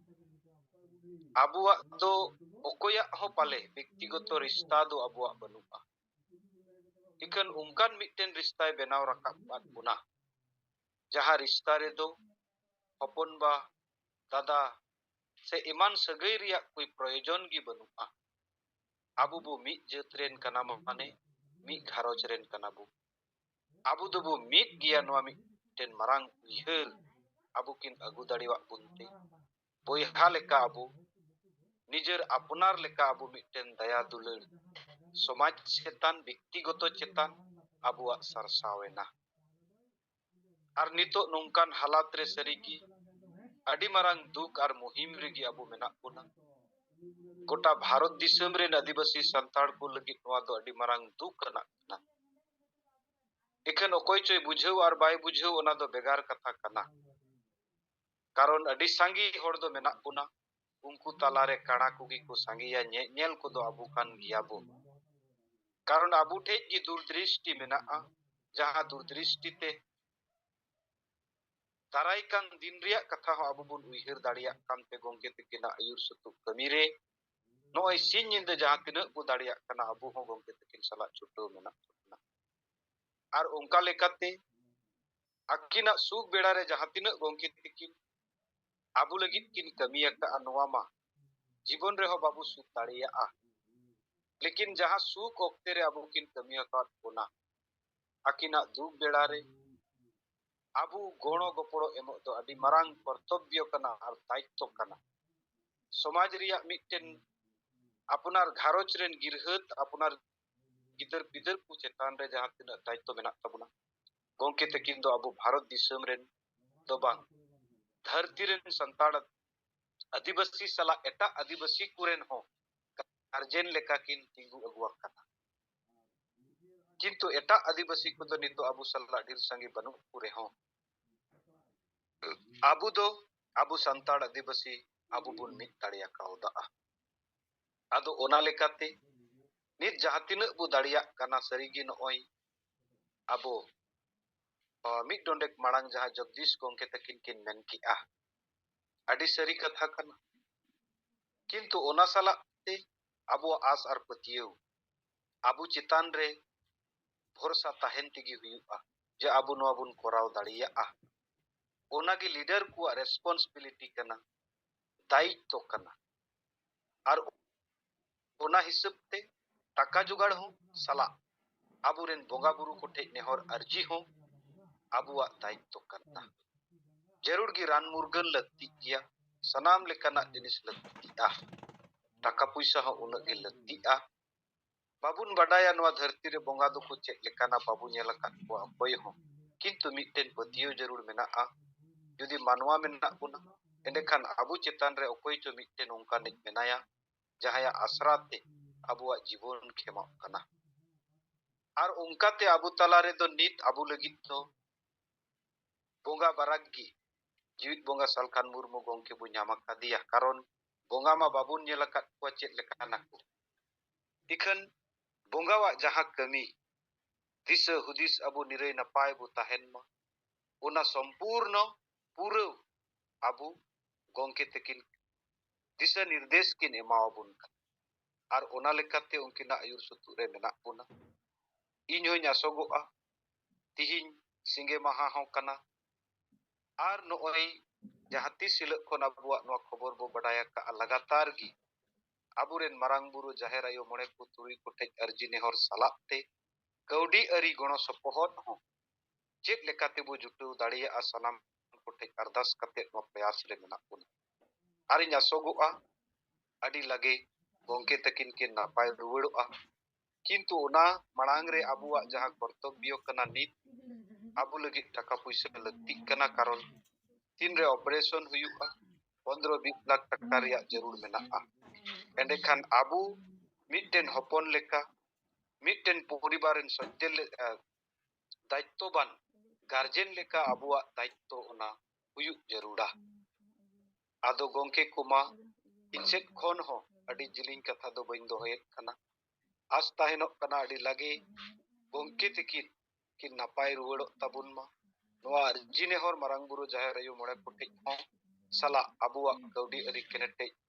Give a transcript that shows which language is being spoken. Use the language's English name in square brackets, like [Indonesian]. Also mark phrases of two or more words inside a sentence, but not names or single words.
[Santali] abuak do okoyak ho pale bektigoto rista do abuak banu'a ikan ungkan mitten ristai benaw rakap bat punah jaha rista redo hopon ba dada se iman sagai riyak kui proyojon gi banu'a abu bu mi jetren kana mane mi gharoj ren kana bu abu do bu mit gia noa mitten marang uihar abu kin agu dariwak bunte boyha leka abu nijer apunar leka abu mitten daya dular somaj chetan bektigoto chetan abuak sarsawena ar nitok nungkan halat re sarigi adi marang duk ar muhim regi abu menak puna kota Bharat disam re adivasi santar ko lagi noa do adi marang duk kana na ikan okoy choy bujhau ar bai bujhau ona do begar katha kana karon adi sangi hor do menak puna unku talare kana kugi ko sangiya nyel ko do abu kan giabu karon abu tej gi durdrishti mena'a jaha durdrishti te daraikan din riyak katha ho abu bun uihar dariyak kan te gongke tekina ayur sutu kamire noy sin nyinde jaha tinak bu dariyak kana abu ho gongke tekin salat chuto menak ar ongka lekate akina suk bedare jaha tinak gongke tekin abu lagit kin kami ka anwa ma जीवन रे हो बाबू सुख दाड़िया लेकिन जहां सुख ओक्ते रे अबू किन कमी का बोना आकिना दुख बेड़ा रे अबू गोणो गोपड़ो एमो दो अडी मरांग कर्तव्य कना और दायित्व कना समाज रिया मिटन अपनार घारोच रेन गिरहत अपनार गिदर पिदर को चेतान रे जहां तिना दायित्व मेना तबना गोंके तकिन दो अबू भारत दिसम रेन दो बांग धरती रेन संताड़ आदिवासी सला एटा आदिवासी कुरेन हो गार्जेन लेका किन तिंगु अगुआ कना किंतु एटा आदिवासी को तो नितो अबू सला ढेर संगे बनु कुरे हो अबू दो अबू संताड़ आदिवासी अबू बुन मिट दाड़िया काउदा आदो ओना लेकाते नित जहां तिना बु दाड़िया कना सरीगी नोय अबो मिट डोंडेक मांग जहां जगदीश गोंके तकिन किन मेन किआ अडी सरी कथा कना किंतु ओना सला ते अबो आस आर पतियो अबू चितान रे भरोसा ताहेन तिगी हुआ जे अबू नो अबुन कोराव दाड़िया ओना की लीडर को रेस्पॉन्सिबिलिटी कना दायित्व कना और ओना हिसाब ते टाका जुगाड़ हो सला अबू रेन बोंगा बुरु को ठे नेहर अर्जी हो अबुआ दायित्व कना जरूर की रान मुर्गन लगती किया सनाम लेकाना जिनिस लगतिया टाका पैसा हो उन के लगतिया बाबुन बडाया नवा धरती रे बोंगा दो को चेक लेकाना बाबू नेला का को अकोय हो किंतु मिटेन पतियो जरूर मेना जुदी मानवा मेना बुना एंडेखान अबू चेतान रे अकोय चो मिटेन उनका निक मेनाया जहाया आसराते अबुआ जीवन खेमा कना और उनकाते अबू तला रे दो नित अबू लगित तो बोंगा बारागी जीवित बोंगा सालखान मुर्मू गोंके बु ᱧᱟᱢ दिया कारण बोंगा मा बाबुन नेलकात को चेक लेकाना को इखन बोंगावा जहां कमी दिस हुदिस अबू निरय नपाय बु ताहेन मा उना संपूर्ण पूरा अबू गोंके तकिन दिशा निर्देश किन एमावबुन और ओना लेकाते उनकिना आयुर सुतु रे मेना बुना इन होय आसोगोआ तिहिन सिंगे माहा हो कना और नोय जहाती सिलक को अबुआ नो खबर बो बडाया का लगातार गी अबुरेन मरांग बुरु जाहेर आयो मोणे को तुरी को ठे अर्जी नेहर सलाते कौडी अरी गणो सपोहत हो चेक लेकाते बो जुटु दाड़िया सलाम को ठे अरदास कते नो प्रयास रे मेना बुन आरि आसोगोआ अडी लगे गोंके तकिन के नापाय रुवड़ोआ किंतु ओना मणांग रे अबुआ जहां कर्तव्य कना नित अबू लगी टाका पैसा लगती कना कारण तीन रे ऑपरेशन हुआ 15-20 लाख टाका रिया जरूर मेना एंडेखान अबू मिटेन हपन लेका मिटेन परिवारन सत्य दायित्वबान गार्जेन लेका अबुआ दायित्व ओना हुयु जरूरा आदो गोंके कुमा इनसेट खोन हो अडी जिलिंग कथा दो बइन दोहेत कना आज ताहेनो कना अडी लगे गोंके तकिन कि नापाय रुवड़ो तबुन मा नोआ अर्जी नेहर मारांग बुरु जाहेर आयो मोणे कोटे हो सला अबुआ कौडी अरी केनेटे